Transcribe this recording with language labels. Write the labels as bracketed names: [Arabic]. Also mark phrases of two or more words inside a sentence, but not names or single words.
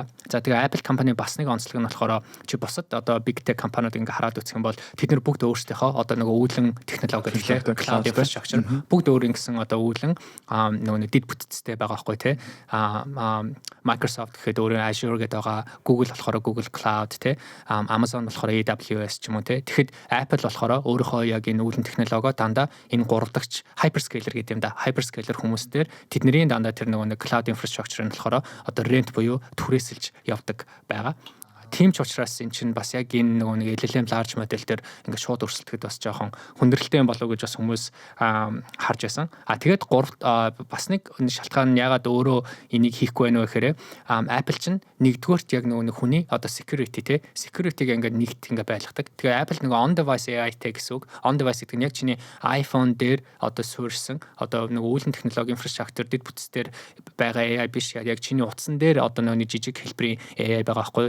[Mongolian] За тэгээ Apple компани бас нэг онцлог нь болохоор чи бусад одоо [English] big tech [Mongolian] компаниуд ингээ хараад үзэх юм бол тэд нар бүгд өөрсдийнхөө одоо нөгөө үүлэн технологи гэдэг [English] cloud infrastructure [Mongolian] бүгд өөр ингэсэн одоо үүлэн нөгөө дид бүтцтэй байгаа байхгүй тий Microsoft гэхэд өөрөө Azure гэдэг байгаа, Google болохоор Google Cloud тий, Amazon болохоор AWS ч юм уу тий. Тэгэхэд Apple болохоор өөрийнхөө яг энэ үүлэн технологио дандаа энэ 3 дахь hyperscaler гэдэг юм да. Hyperscaler хүмүүстээр тэдний дандаа тэр нэг [English] cloud infrastructure [Mongolian] нь болохоор одоо rent буюу түрээсэлж явдаг байгаа. Тийм ч учраас эн чинь бас яг энэ нэг [English] LLM large model [Mongolian] дээр ингээд шууд өрсөлдөд бас жоохон хүндрэлтэй юм болов уу гэж бас хүмүүс харж байсан. Тэгээд бас нэг шалтгаан нь ягаад өөрөө энийг хийхгүй байна вэ гэхээр Apple чинь нэгдүгээрт яг нэг хүний одоо security те security-г ингээд нэгт ингээд байлгадаг. Тэгээ Apple нэг [English] on device AI- [Mongolian] тэй гэсэн үг. [English] On device [Mongolian] гэдэг нь яг чиний iPhone дээр одоо суурьсан одоо нэг үүлэн технологи инфраструктур дэд бүтцээр байгаа AI биш яг чиний утсан дээр одоо нэг жижиг хэлбэрийн AI байгаа байхгүй юу?